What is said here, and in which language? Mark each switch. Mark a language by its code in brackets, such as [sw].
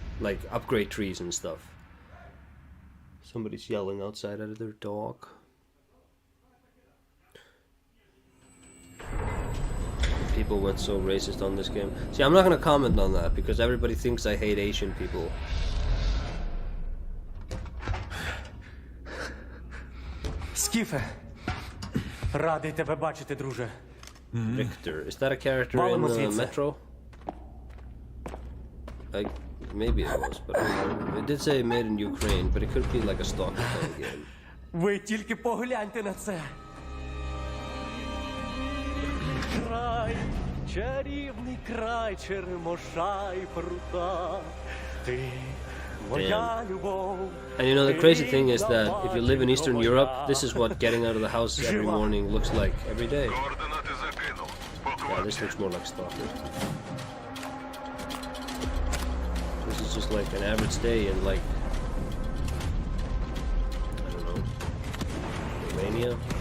[en] Like upgrade trees and stuff. Somebody's yelling outside at their dog. People went so racist on this game. See, I'm not gonna comment on that because everybody thinks I hate Asian people. [uk] Скіфе, радий тебе бачити, друже. [en] Victor, is that a character in Metro? Maybe it was, but I don't know. It did say made in Ukraine, but it could be like a stalker kind of game. [uk] Ви тільки погляньте на це. Край Чарівний край черемоша й прута. Ти моя любов. [en] And you know, the crazy thing is that if you live in Eastern Europe, this is what getting out of the house every morning looks like every day. Yeah, this looks more like Stalker. This is just like an average day in, like, I don't know, Lithuania?